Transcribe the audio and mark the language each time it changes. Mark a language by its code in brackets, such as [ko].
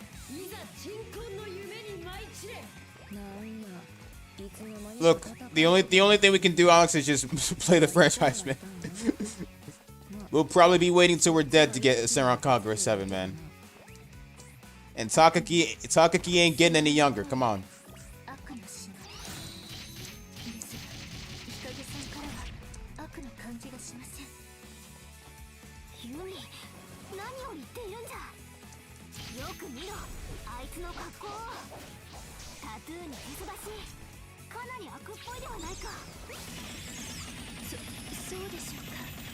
[ja] いざ鎮魂の夢に舞い散れなんやいつの間に [en] Look, the only thing we can do, Alex, is just play the franchise, man. We'll probably be waiting till we're dead to get Senran Kagura 7, man. And Takaki ain't getting any younger. Come on. [ja] 悪の忍びですが日陰さんからは悪の感じがしませんユミ何を言っているんじゃよく見ろあいつの格好をタトゥーにへそ出しかなり悪っぽいではないかそうでしょうか